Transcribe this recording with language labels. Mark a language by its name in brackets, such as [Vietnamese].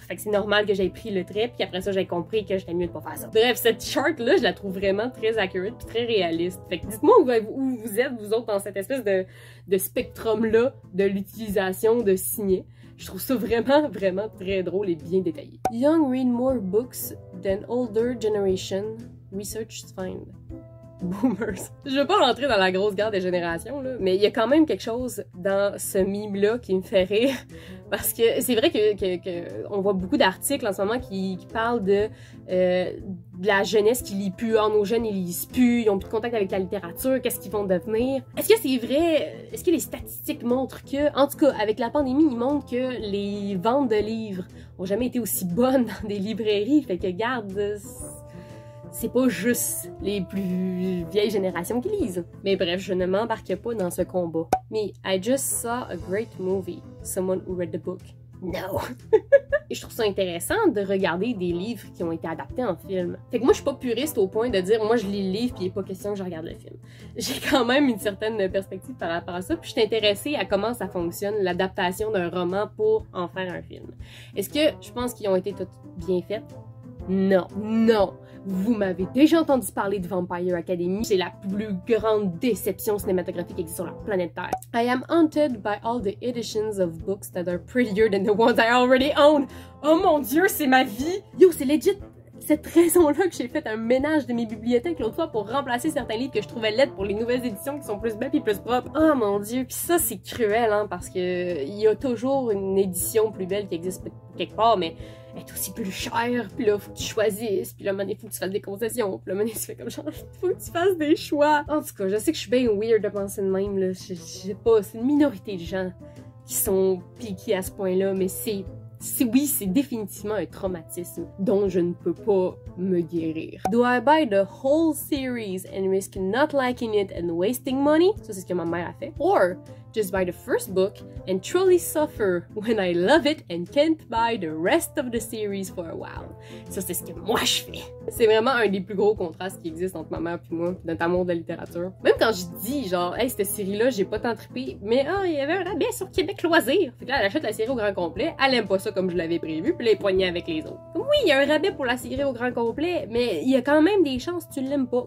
[French] Fait que c'est normal que j'aie pris le trait, puis après ça, j'ai compris que j'étais mieux de pas faire ça. Bref, cette chart-là, je la trouve vraiment très accurate puis très réaliste. Fait que dites-moi où vous êtes, vous autres, dans cette espèce de spectrum-là de l'utilisation de signets. Je trouve ça vraiment très drôle et bien détaillé. [English] Young read more books than older generation. Research find. Boomers. [French] Je veux pas rentrer dans la grosse guerre des générations, là, mais il y a quand même quelque chose dans ce mime-là qui me fait rire. Parce que c'est vrai que on voit beaucoup d'articles en ce moment qui parlent de la jeunesse qui lit plus. Ah, nos jeunes, ils lisent plus, ils ont plus de contact avec la littérature, qu'est-ce qu'ils vont devenir? Est-ce que c'est vrai? Est-ce que les statistiques montrent que, en tout cas, avec la pandémie, ils montrent que les ventes de livres ont jamais été aussi bonnes dans des librairies? Fait que, garde, c'est pas juste les plus vieilles générations qui lisent. Mais bref, je ne m'embarque pas dans ce combat. [English] Me, I just saw a great movie. Someone who read the book. No! [French] Et je trouve ça intéressant de regarder des livres qui ont été adaptés en film. Fait que moi, je suis pas puriste au point de dire, moi, je lis le livre puis il est pas question que je regarde le film. J'ai quand même une certaine perspective par rapport à ça, puis je suis intéressée à comment ça fonctionne, l'adaptation d'un roman pour en faire un film. Est-ce que je pense qu'ils ont été toutes bien faites? Non, non. Vous m'avez déjà entendu parler de Vampire Academy. C'est la plus grande déception cinématographique qui existe sur la planète Terre. [English] I am haunted by all the editions of books that are prettier than the ones I already own. [French] Oh mon dieu, c'est ma vie! Yo, c'est legit cette raison-là que j'ai fait un ménage de mes bibliothèques l'autre fois pour remplacer certains livres que je trouvais laides pour les nouvelles éditions qui sont plus belles et plus propres. Oh mon dieu, puis ça c'est cruel hein, parce que il y a toujours une édition plus belle qui existe quelque part, mais elle est aussi plus chère, puis là faut que tu choisisses, puis là il faut que tu fasses des concessions, puis là tu fais comme genre, faut que tu fasses des choix. En tout cas, je sais que je suis bien weird de penser de même, là, je sais pas, c'est une minorité de gens qui sont piqués à ce point-là, mais oui, c'est définitivement un traumatisme dont je ne peux pas me guérir. [English] Do I buy the whole series and risk not liking it and wasting money? [French] Ça, c'est ce que ma mère a fait. [English] Or, just buy the first book and truly suffer when I love it and can't buy the rest of the series for a while. [French] Ça, c'est ce que moi je fais. C'est vraiment un des plus gros contrastes qui existent entre ma mère et moi, notre amour de la littérature. Même quand je dis, genre, hey, cette série-là, j'ai pas tant trippé, mais il y avait un rabais sur Québec Loisirs. Fait que là, elle achète la série au grand complet, elle aime pas ça comme je l'avais prévu, puis là, elle est poignée avec les autres. Oui, il y a un rabais pour la série au grand complet, mais il y a quand même des chances que tu l'aimes pas.